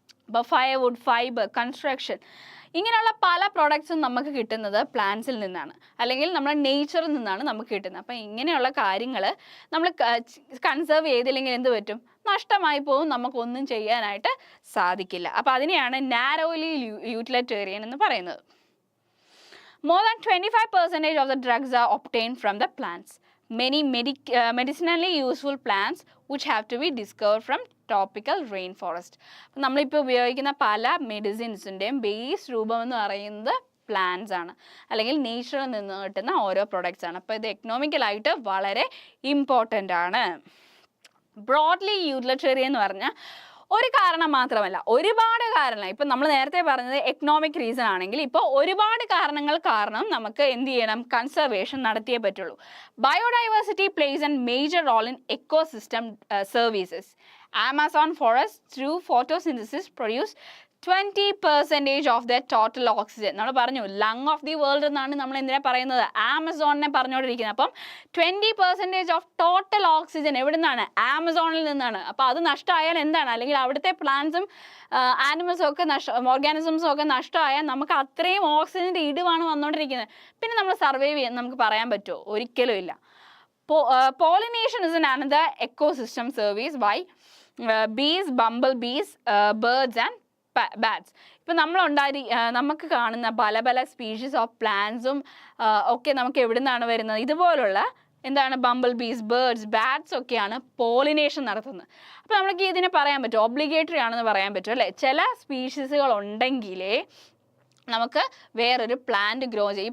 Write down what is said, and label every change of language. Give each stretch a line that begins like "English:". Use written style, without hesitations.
Malayalam: അപ്പോൾ firewood, fibre, construction ഇങ്ങനെയുള്ള പല പ്രോഡക്ട്സും നമുക്ക് കിട്ടുന്നത് പ്ലാന്റ്സിൽ നിന്നാണ് അല്ലെങ്കിൽ നമ്മുടെ നേച്ചറിൽ നിന്നാണ് നമുക്ക് കിട്ടുന്നത്. അപ്പം ഇങ്ങനെയുള്ള കാര്യങ്ങൾ നമ്മൾ കൺസേർവ് ചെയ്തില്ലെങ്കിൽ എന്ത് പറ്റും? നഷ്ടമായി പോകും, നമുക്കൊന്നും ചെയ്യാനായിട്ട് സാധിക്കില്ല. അപ്പോൾ അതിനെയാണ് നാരോലി യൂട്ടിലിറ്റേറിയൻ എന്ന് പറയുന്നത്.
English: More than 25% of the drugs are obtained from the plants. Many medicinally useful plants which have to be discovered from tropical rainforest.
Malayalam: നമ്മളിപ്പോൾ ഉപയോഗിക്കുന്ന പല മെഡിസിൻസിൻ്റെയും ബേസ് രൂപം എന്ന് പറയുന്നത് പ്ലാന്റ്സ് ആണ് അല്ലെങ്കിൽ നേച്ചറിൽ നിന്ന് കിട്ടുന്ന ഓരോ പ്രൊഡക്ട്സ് ആണ്. അപ്പോൾ ഇത് എക്കണോമിക്കലായിട്ട് വളരെ ഇമ്പോർട്ടൻ്റ് ആണ്. ബ്രോഡ്ലി യൂട്ടിലിറ്റേറിയൻ എന്ന് പറഞ്ഞാൽ ഒരു കാരണം മാത്രമല്ല, ഒരുപാട് കാരണങ്ങൾ. ഇപ്പം നമ്മൾ നേരത്തെ പറഞ്ഞത് എക്കണോമിക് റീസൺ ആണെങ്കിൽ ഇപ്പോൾ ഒരുപാട് കാരണങ്ങൾ കാരണം നമുക്ക് എന്ത് ചെയ്യണം? കൺസർവേഷൻ നടത്തിയേ പറ്റുള്ളൂ.
English: Biodiversity plays an major role in ecosystem services. Amazon forest through photosynthesis produce 20% of the total oxygen.
Malayalam: നമ്മൾ പറഞ്ഞു
English: lung of the world
Malayalam: എന്നാണ് നമ്മൾ എന്തിനാ പറയുന്നത്? ആമസോണിനെ പറഞ്ഞുകൊണ്ടിരിക്കുന്നത്. അപ്പം
English: 20% of total oxygen
Malayalam: എവിടെ നിന്നാണ്? ആമസോണിൽ നിന്നാണ്. അപ്പോൾ അത് നഷ്ടമായാൽ എന്താണ്? അല്ലെങ്കിൽ അവിടുത്തെ പ്ലാന്റ്സും ആനിമൽസും ഒക്കെ ഓർഗാനിസംസും ഒക്കെ നഷ്ടമായാൽ നമുക്ക് അത്രയും ഓക്സിജൻ്റെ ഇടിവാണ് വന്നുകൊണ്ടിരിക്കുന്നത്. പിന്നെ നമ്മൾ സർവൈവ് ചെയ്യാൻ നമുക്ക് പറയാൻ പറ്റുമോ? ഒരിക്കലും ഇല്ല.
English: Pollination is another ecosystem service by bees, bumblebees, birds and bats.
Malayalam: ഇപ്പം നമുക്ക് കാണുന്ന പല പല സ്പീഷീസ് ഓഫ് പ്ലാന്റ്സും ഒക്കെ നമുക്ക് എവിടെ നിന്നാണ് വരുന്നത്? ഇതുപോലുള്ള എന്താണ് ബംബിൾ ബീസ്, ബേർഡ്സ്, ബാറ്റ്സ് ഒക്കെയാണ് പോളിനേഷൻ നടത്തുന്നത്. അപ്പോൾ നമുക്ക് ഇതിനെ പറയാൻ പറ്റും, ഒബ്ലിഗേറ്ററി ആണെന്ന് പറയാൻ പറ്റും അല്ലേ. ചില സ്പീഷീസുകൾ ഉണ്ടെങ്കിലേ നമുക്ക് വേറൊരു പ്ലാന്റ് ഗ്രോ ചെയ്യും.